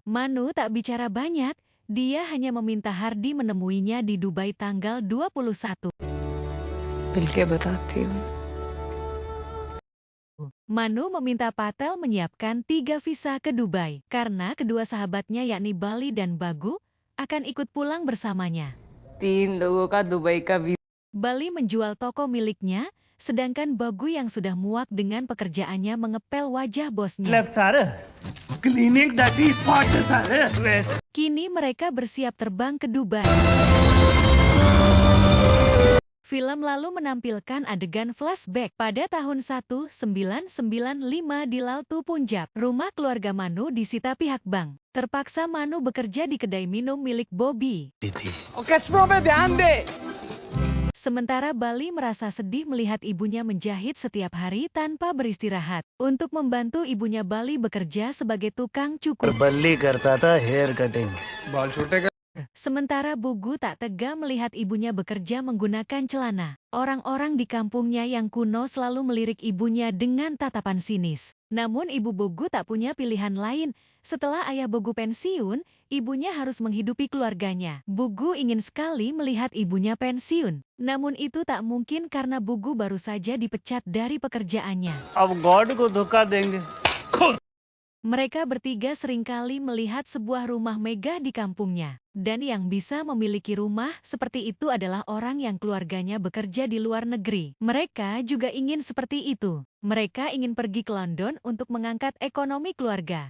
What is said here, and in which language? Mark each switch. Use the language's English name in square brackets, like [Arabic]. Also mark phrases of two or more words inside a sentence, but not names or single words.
[Indonesian] Manu tak bicara banyak, dia hanya meminta Hardy menemuinya di Dubai tanggal 21. [Hindi] बिलके बताती हूं. [Indonesian] Manu meminta Patel menyiapkan 3 visa ke Dubai, karena kedua sahabatnya yakni Bali dan Bagu akan ikut pulang bersamanya. [Hindi] 3 लोगों का दुबई का वीजा. [Indonesian] Bali menjual toko miliknya, sedangkan Bagu yang sudah muak dengan pekerjaannya mengepel wajah bosnya. Kini mereka bersiap terbang ke Dubai. Film lalu menampilkan adegan flashback pada tahun 1995 di Laltu Punjab. Rumah keluarga Manu disita pihak bank. Terpaksa Manu bekerja di kedai minum milik Bobby. Sementara Bali merasa sedih melihat ibunya menjahit setiap hari tanpa beristirahat. Untuk membantu ibunya, Bali bekerja sebagai tukang cukur. [Hindi] बल्ली करता था [English] hair cutting. [Indonesian] Sementara Bugu tak tega melihat ibunya bekerja menggunakan celana. Orang-orang di kampungnya yang kuno selalu melirik ibunya dengan tatapan sinis. Namun ibu Bugu tak punya pilihan lain. Setelah ayah Bugu pensiun, ibunya harus menghidupi keluarganya. Bugu ingin sekali melihat ibunya pensiun. Namun itu tak mungkin karena Bugu baru saja dipecat dari pekerjaannya. [Hindi] अब गॉड को धोखा देंगे. [Indonesian] Mereka bertiga seringkali melihat sebuah rumah megah di kampungnya. Dan yang bisa memiliki rumah seperti itu adalah orang yang keluarganya bekerja di luar negeri. Mereka juga ingin seperti itu. Mereka ingin pergi ke London untuk mengangkat ekonomi keluarga.